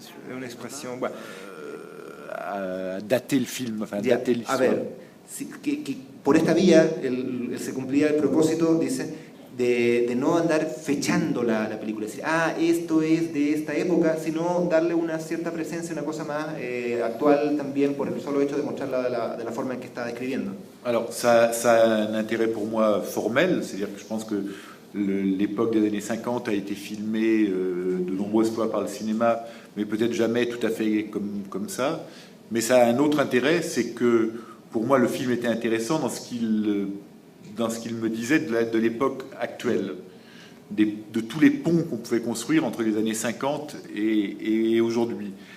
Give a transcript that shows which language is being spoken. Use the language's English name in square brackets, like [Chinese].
[French] une expression, bueno, à dater le film, enfin dater l'histoire. [Spanish] A ver, que por esta vía se cumplía el propósito, dice, de no andar fechando la película, decir, esto es de esta época, sino darle una cierta presencia, una cosa más actual también por el solo hecho de mostrarla de la forma en que está describiendo. [French] Alors, ça a un intérêt pour moi formel, c'est-à-dire que je pense que l'époque des années 50 a été filmée de nombreuses fois par le cinéma, mais peut-être jamais tout à fait comme ça. Mais ça a un autre intérêt, c'est que pour moi le film était intéressant dans ce qu'il me disait de l'époque actuelle, de tous les ponts qu'on pouvait construire entre les années 50 et aujourd'hui.